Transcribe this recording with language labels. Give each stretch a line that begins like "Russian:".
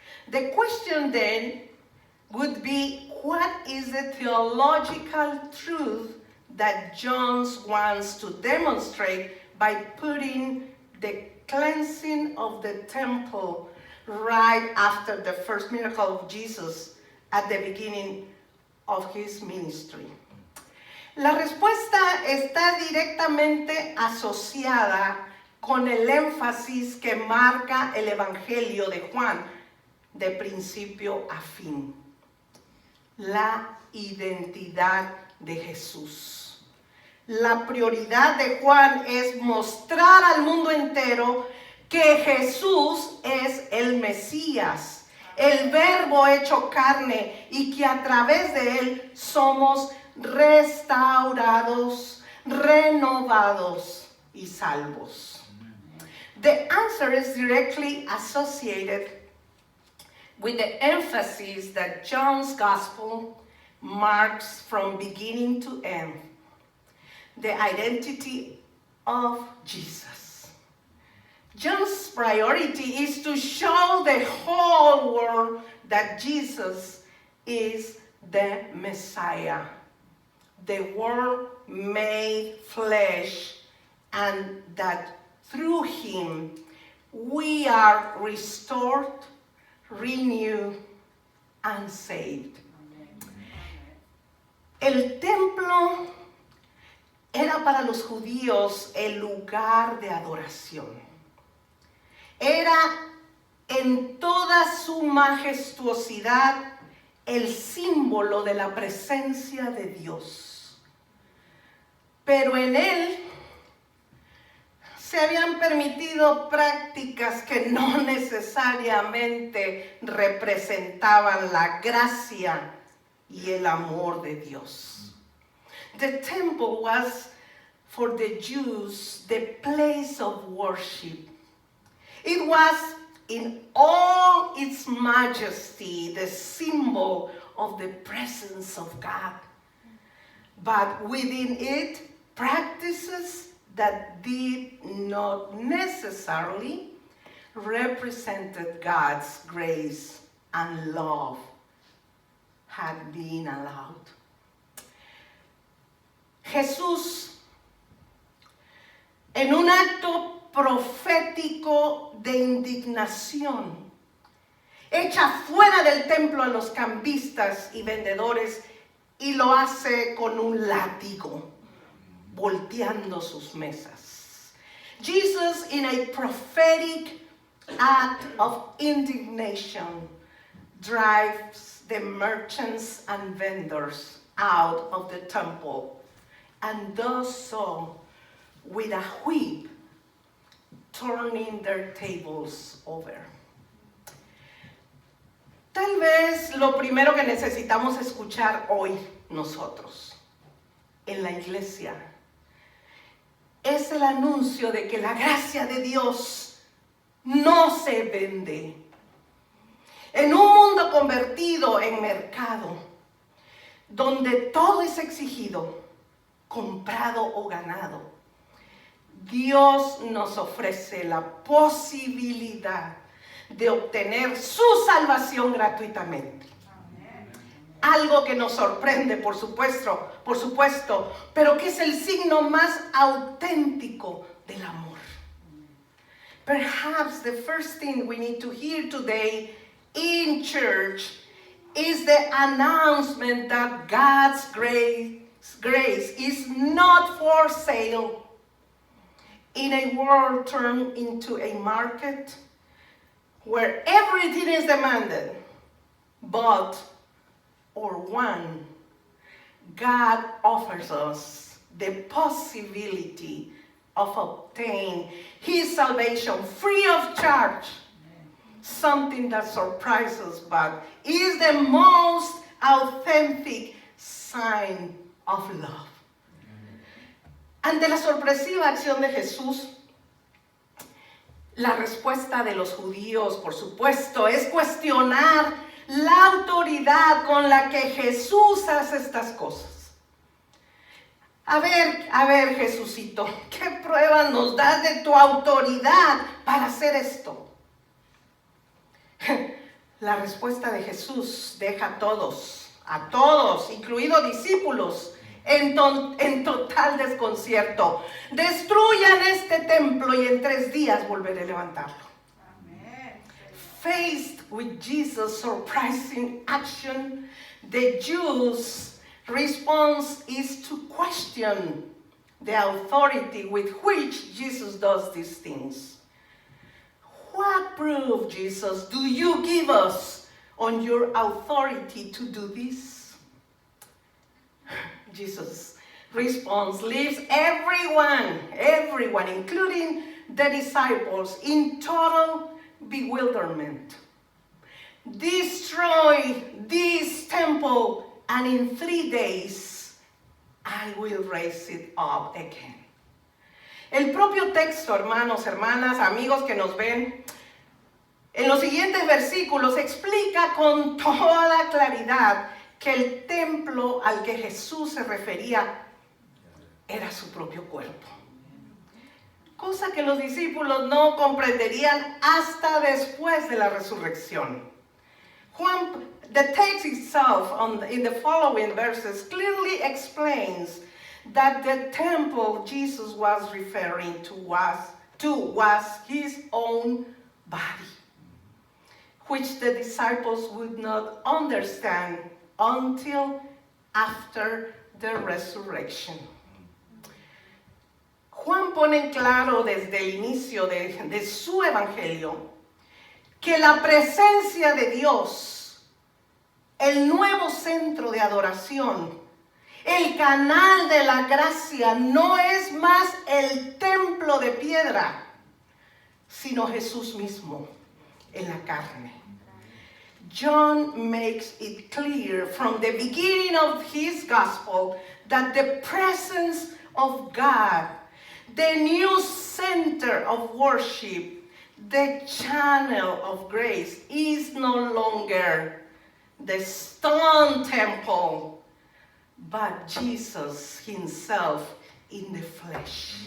English: The question then would be, what is the theological truth that John wants to demonstrate by putting the cleansing of the temple right after the first miracle of Jesus at the beginning of his ministry?
Spanish: La respuesta está directamente asociada con el énfasis que marca el Evangelio de Juan de principio a fin: la identidad de Jesús. La prioridad de Juan es mostrar al mundo entero que Jesús es el Mesías, el Verbo hecho carne, y que a través de él somos restaurados, renovados y salvos.
English: The answer is directly associated with the emphasis that John's gospel marks from beginning to end the identity of Jesus. John's priority is to show the whole world that Jesus is the Messiah, the Word made flesh, and that through him we are restored, renewed, and saved.
Spanish: El templo era para los judíos el lugar de adoración. Era en toda su majestuosidad el símbolo de la presencia de Dios. Pero en él se habían permitido prácticas que no necesariamente representaban la gracia y el amor de Dios.
English: The temple was for the Jews the place of worship. It was in all its majesty the symbol of the presence of God. But within it, practices that did not necessarily represented God's grace and love had been allowed.
Spanish: Jesús, en un acto profético de indignación, echa fuera del templo a los cambistas y vendedores y lo hace con un látigo, volteando sus mesas.
English: Jesus, in a prophetic act of indignation, drives the merchants and vendors out of the temple, and does so with a whip, turning their tables over.
Spanish: Tal vez lo primero que necesitamos escuchar hoy nosotros en la iglesia es el anuncio de que la gracia de Dios no se vende. En un mundo convertido en mercado, donde todo es exigido, comprado o ganado, Dios nos ofrece la posibilidad de obtener su salvación gratuitamente. Algo que nos sorprende, por supuesto, pero que es el signo más auténtico del amor.
English: Perhaps the first thing we need to hear today in church is the announcement that God's grace is not for sale. In a world turned into a market where everything is demanded, bought or won, God offers us the possibility of obtaining His salvation free of charge. Something that surprises, but is the most authentic sign of love.
Spanish: Ante la sorpresiva acción de Jesús, la respuesta de los judíos, por supuesto, es cuestionar la autoridad con la que Jesús hace estas cosas. A ver, Jesucito, ¿qué pruebas nos das de tu autoridad para hacer esto? La respuesta de Jesús deja a todos, incluidos discípulos, en total desconcierto. Destruyan este templo y en 3 días volveré a levantarlo.
English: Amen. Faced with Jesus' surprising action, the Jews' response is to question the authority with which Jesus does these things. What proof, Jesus, do you give us on your authority to do this? Jesus' response leaves everyone, including the disciples, in total bewilderment. Destroy this temple, and in 3 days I will raise it up again.
Spanish: El propio texto, hermanos, hermanas, amigos que nos ven, En los siguientes versículos explica con toda claridad que el templo al que Jesús se refería era su propio cuerpo. Cosa que los discípulos no comprenderían hasta después de la resurrección.
English: The text itself in the following verses clearly explains that the temple Jesus was referring to was his own body, which the disciples would not understand until after the resurrection.
Spanish: Juan pone en claro desde el inicio de su evangelio que la presencia de Dios, el nuevo centro de adoración, el canal de la gracia, no es más el templo de piedra, sino Jesús mismo en la carne.
English: John makes it clear from the beginning of his gospel that the presence of God, the new center of worship, the channel of grace, is no longer the stone temple, but Jesus himself in the flesh.